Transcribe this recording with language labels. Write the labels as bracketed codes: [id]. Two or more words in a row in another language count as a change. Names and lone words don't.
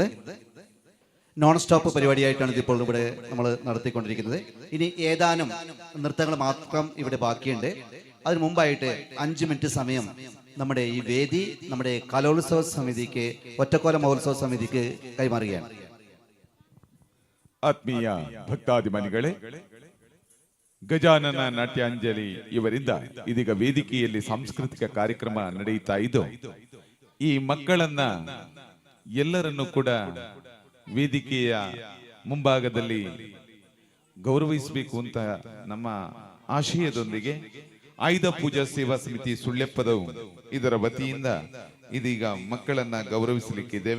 [en] non stop [ml] പരിപാടിയായിട്ടാണ് ഇതിപ്പോൾ ഇവിടെ നമ്മൾ നടത്തിക്കൊണ്ടിരിക്കുന്നത്. ഇനി ഏതാനും നൃത്തങ്ങൾ മാത്രം ഇവിടെ ബാക്കിയുണ്ട്. അതിനു മുമ്പായിട്ട് 5 മിനിറ്റ് സമയം നമ്മുടെ ഈ വേദി നമ്മുടെ കലോത്സവ സമിതിക്ക്, ഒറ്റക്കോല മഹോത്സവ സമിതിക്ക് കൈമാറുകയാണ്. [kn] ಆತ್ಮೀಯ ಭಕ್ತಾಭಿಮಾನಿಗಳೇ, ಗಜಾನನ ನಾಟ್ಯಾಂಜಲಿ ಇವರಿಂದ ಇದೀಗ ವೇದಿಕೆಯಲ್ಲಿ ಸಾಂಸ್ಕೃತಿಕ ಕಾರ್ಯಕ್ರಮ ನಡೆಯುತ್ತಾ ಇದ್ದು, ಈ ಮಕ್ಕಳನ್ನ ಎಲ್ಲರನ್ನು ಕೂಡ ವೇದಿಕೆಯ ಮುಂಭಾಗದಲ್ಲಿ ಗೌರವಿಸಬೇಕು ಅಂತ ನಮ್ಮ ಆಶಯದೊಂದಿಗೆ ಆಯುಧ ಪೂಜಾ ಸೇವಾ ಸಮಿತಿ ಸುಳ್ಯಪ್ಪದವು ಇದರ ವತಿಯಿಂದ ಇದೀಗ ಮಕ್ಕಳನ್ನ ಗೌರವಿಸಲಿಕ್ಕಿದ್ದೇವೆ.